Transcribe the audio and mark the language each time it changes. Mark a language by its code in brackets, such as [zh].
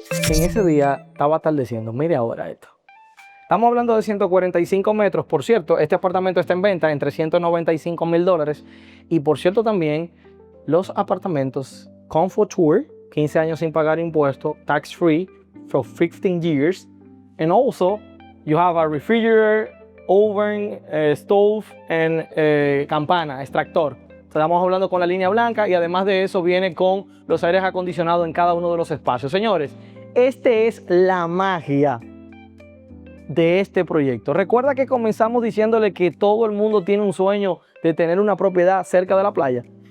[es] En ese día estaba atardeciendo. Mire ahora esto. Estamos hablando de 145 metros. Por cierto, este apartamento está en venta en $395,000. Y por cierto también, los apartamentos Comfort Tour, 15 años sin pagar impuestos, [en] tax free for 15 years. And also, you have a refrigerator, oven, stove, and [es] campana, extractor. Estamos hablando con la línea blanca y además de eso viene con los aires acondicionados en cada uno de los espacios. Señores, esta es la magia de este proyecto. Recuerda que comenzamos diciéndole que todo el mundo tiene un sueño de tener una propiedad cerca de la playa.